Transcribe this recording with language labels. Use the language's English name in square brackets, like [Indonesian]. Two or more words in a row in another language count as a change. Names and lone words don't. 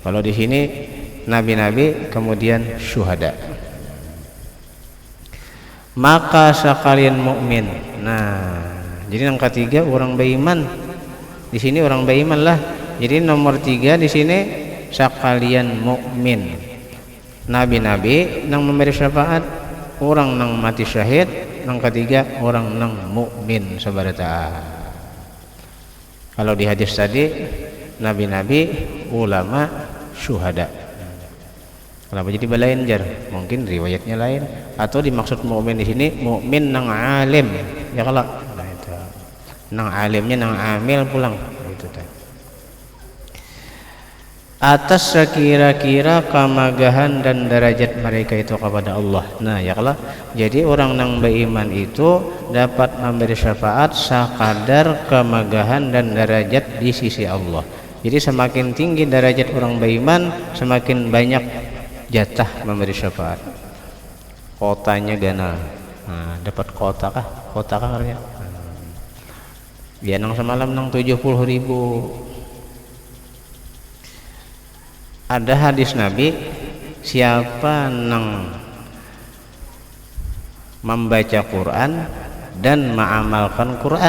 [Indonesian] Kalau di sini nabi-nabi kemudian syuhada. Maka sekalian mukmin. Nah, jadi yang ketiga orang beriman. Di sini orang beriman lah. Jadi nomor 3 di sini sekalian mukmin. [Banjar] Nabi-nabi nang memberi syafaat, orang nang mati syahid, nang ketiga orang nang mukmin sabarata. [Indonesian] Kalau di hadis tadi nabi-nabi, ulama, syuhada. [Banjar] Kenapa jadi balain jar? [Indonesian] Mungkin riwayatnya lain atau dimaksud mukmin di sini [Banjar] mukmin nang alim. [Indonesian] Ya kalau nah itu. [Banjar] Nang alimnya nang amil pulang itu tadi. [Indonesian] Atas sekira-kira kemagahan dan derajat mereka itu kepada Allah. Nah, ya kalau jadi orang nang beriman itu dapat memberi syafaat sekadar kemagahan dan derajat di sisi Allah. Jadi semakin tinggi derajat orang beriman, semakin banyak jatah memberi syafaat. [Banjar] Kotanya ganal. Nah, dapat kota kah? Kota kah artinya? Dia nang semalam nang 70.000. [Indonesian] Ada hadis Nabi, siapa nang membaca Quran dan mengamalkan Quran.